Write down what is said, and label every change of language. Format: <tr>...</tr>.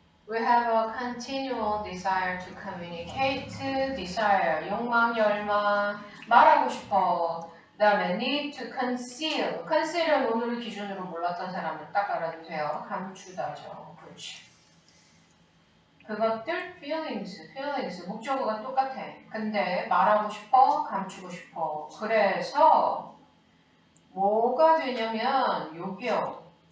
<en>We have a continual desire to communicate.</en> <ko>desire, 욕망, 열망, 말하고 싶어. 그 다음에</ko> <en>need to conceal.</en> <ko>conceal은 오늘을 기준으로 몰랐던 사람은 딱 알아두세요. 감추다죠. 그렇지. 그것들 feelings, 목적어가 똑같아. 근데 말하고 싶어, 감추고 싶어. 그래서 뭐가 되냐면 요게요.</ko>